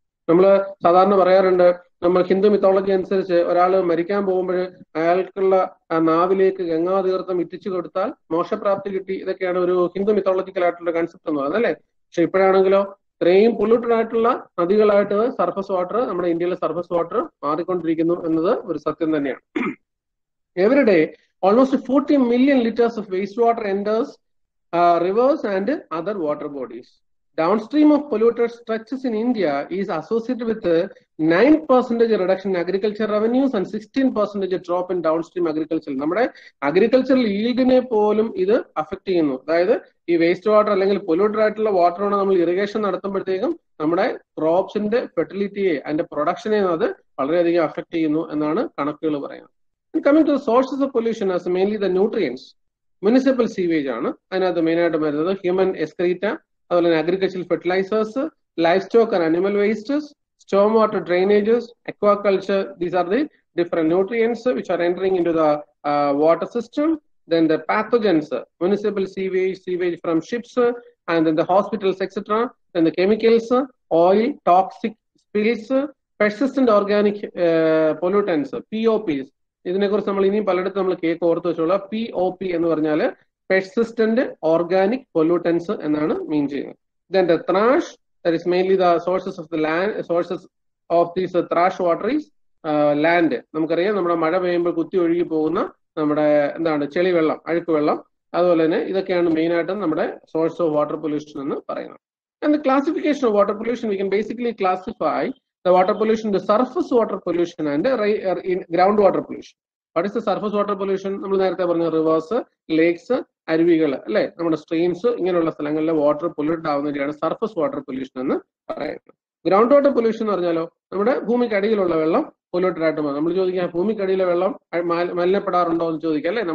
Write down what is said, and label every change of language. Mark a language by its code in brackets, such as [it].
[ml] നമ്മൾ സാധാരണ പറയാറുണ്ട്, നമ്മൾ ഹിന്ദു മിത്തോളജി അനുസരിച്ച് ഒരാൾ മരിക്കാൻ പോകുമ്പോൾ അയാൾക്കുള്ള നാവിലേക്ക് ഗംഗാതീർത്ഥം ഇറ്റിച്ചു കൊടുത്താൽ മോക്ഷപ്രാപ്തി കിട്ടി. ഇതൊക്കെയാണ് ഒരു ഹിന്ദു മിത്തോളജിക്കൽ ആയിട്ടുള്ള കൺസെപ്റ്റ് എന്ന് പറയുന്നത് അല്ലേ. പക്ഷെ ഇപ്പോഴാണെങ്കിലോ ഇത്രയും പൊല്യൂട്ടഡ് ആയിട്ടുള്ള നദികളായിട്ട് സർഫസ് വാട്ടർ നമ്മുടെ ഇന്ത്യയിലെ സർഫസ് വാട്ടർ മാറിക്കൊണ്ടിരിക്കുന്നു എന്നത് ഒരു സത്യം തന്നെയാണ്. [en] Every day almost 40 million liters of waste water enters rivers and other water bodies. Downstream of polluted stretches in India is associated with 9% reduction in agriculture revenues and 16% drop in downstream agriculture. [ml] നമ്മുടെ agricultural ഈൽഡിനെ പോലും ഇത് affect ചെയ്യുന്നു. അതായത് ഈ waste water അല്ലെങ്കിൽ polluted ആയിട്ടുള്ള വാട്ടറാണ് നമ്മൾ irrigation നടത്തുമ്പോഴത്തേക്കും നമ്മുടെ ക്രോപ്സിന്റെ ഫെർട്ടിലിറ്റിയെ അതിന്റെ പ്രൊഡക്ഷനെ അത് വളരെയധികം അഫക്ട് ചെയ്യുന്നു എന്നാണ് കണക്കുകൾ പറയുന്നത്. [en] Coming to sources of pollution as mainly the nutrients. Municipal sewage [ml] ആണ് അതിനകത്ത് മെയിനായിട്ട് വരുന്നത്. [en] human excreta, [ml] അതുപോലെ തന്നെ [en] Agricultural fertilisers, livestock and animal wastes, storm water drainages, aquaculture. These are the different nutrients which are entering into the water system. Then the pathogens, municipal sewage from ships, and then the hospitals, etc. Then the chemicals, oil, toxic spills, persistent organic pollutants, POPs. [ml] ഇതിനെക്കുറിച്ച് നമ്മൾ ഇനിയും പലയിടത്തും നമ്മൾ cake ഓർത്ത് വെച്ചോളാം. [en] POP [ml] എന്ന് പറഞ്ഞാൽ [en] persistent organic pollutants [ml] എന്നാണ് മീൻ ചെയ്യുന്നത്. [en] Then the trash, that is mainly the sources of the land, sources of these trash water is land. [ml] നമുക്കറിയാം നമ്മുടെ മഴ പെയ്യുമ്പോൾ കുത്തി ഒഴുകി പോകുന്ന നമ്മുടെ എന്താണ് ചെളി വെള്ളം, അഴുക്ക് വെള്ളം, അതുപോലെ തന്നെ ഇതൊക്കെയാണ് മെയിൻ ആയിട്ടും നമ്മുടെ സോഴ്സ് ഓഫ് വാട്ടർ പൊല്യൂഷൻ എന്ന് പറയുന്നത്. [en] And the classification of water pollution, we can basically classify the water pollution, the surface water pollution and groundwater pollution. What is the surface water pollution? [ml] നമ്മൾ നേരത്തെ പറഞ്ഞ reverse, lakes, അരുവികൾ അല്ലെ, നമ്മുടെ streams, ഇങ്ങനെയുള്ള സ്ഥലങ്ങളിലെ water polluted ആവുന്നതിനാണ് surface water pollution എന്ന് പറയുന്നത്. ഗ്രൗണ്ട് വാട്ടർ പൊല്യൂഷൻ എന്ന് പറഞ്ഞാലോ നമ്മുടെ ഭൂമിക്കടിയിലുള്ള വെള്ളം പൊല്യൂട്ടഡ് ആയിട്ട് മാറും. നമ്മൾ ചോദിക്കാം ഭൂമിക്കടിയിലെ വെള്ളം മലിനപ്പെടാറുണ്ടോ എന്ന് ചോദിക്കാം അല്ലെ.